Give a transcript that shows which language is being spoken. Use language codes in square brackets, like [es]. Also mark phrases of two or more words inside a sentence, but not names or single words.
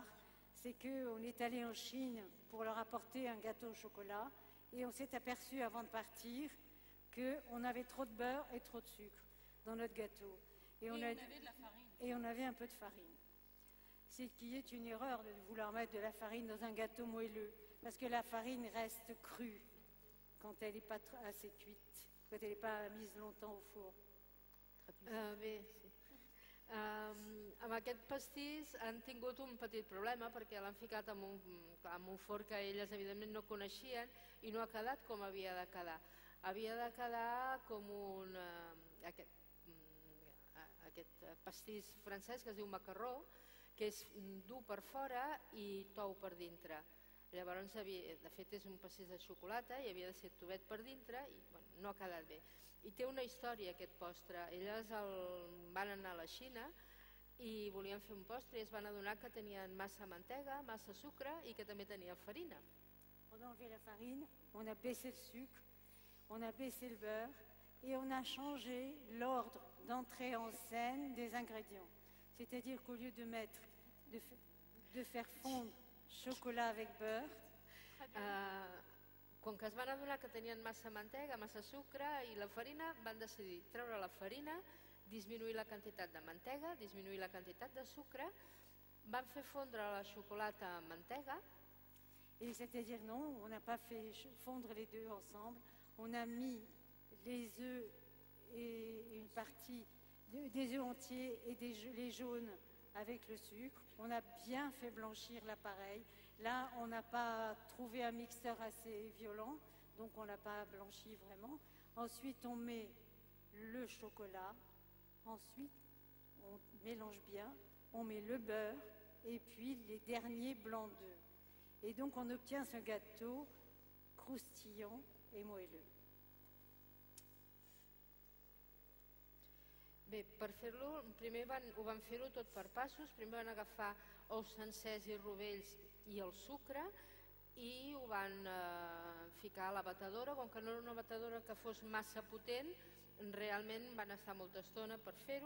[fr] C'est qu'on est allé en Chine pour leur apporter un gâteau au chocolat et on s'est aperçu avant de partir qu'on avait trop de beurre et trop de sucre dans notre gâteau. Et on avait de la farine. Et on avait un peu de farine. C'est qu'il est une erreur de vouloir mettre de la farine dans un gâteau moelleux parce que la farine reste crue quand elle n'est pas assez cuite, quand elle n'est pas mise longtemps au four. [ca] Bé, sí. Amb aquest pastís han tingut un petit problema perquè l'han ficat en un forn que elles evidentment no coneixien i no ha quedat com havia de quedar. Havia de quedar com aquest pastís francès que es diu macarró, que és dur per fora i tou per dintre. Llavors, de fet, és un pastís de xocolata i havia de ser tubet per dintre i no ha quedat bé. I té una història aquest postre. Elles van anar a la Xina i volien fer un postre i es van adonar que tenien massa mantega, massa sucre i que també tenien farina. [fr] On a enlevé la farine, on a baissé le sucre, on a baissé le beurre et on a changé l'ordre d'entrée en scène des ingrédients. C'est-à-dire qu'au lieu de faire fondre chocolat avec beurre, [ca] com que es van adonar que tenien massa mantega, massa sucre i la farina, van decidir treure la farina, disminuir la quantitat de mantega, disminuir la quantitat de sucre, van fer fondre la xocolata amb mantega. [fr] Et c'est-à-dire non, on n'a pas fait fondre les deux ensemble, on a mis les œufs et une partie des œufs entiers et les jaunes avec le sucre. On a bien fait blanchir l'appareil. Là, on n'a pas trouvé un mixeur assez violent, donc on ne l'a pas blanchi vraiment. Ensuite, on met le chocolat. Ensuite, on mélange bien. On met le beurre et puis les derniers blancs d'œufs. Et donc, on obtient ce gâteau croustillant et moelleux. [ca] Bé, per fer-lo, primer ho van fer-ho tot per passos. Primer van agafar ous sencers i rovells i el sucre i ho van ficar a la batedora. Com que no era una batedora que fos massa potent, realment van estar molta estona per fer-ho.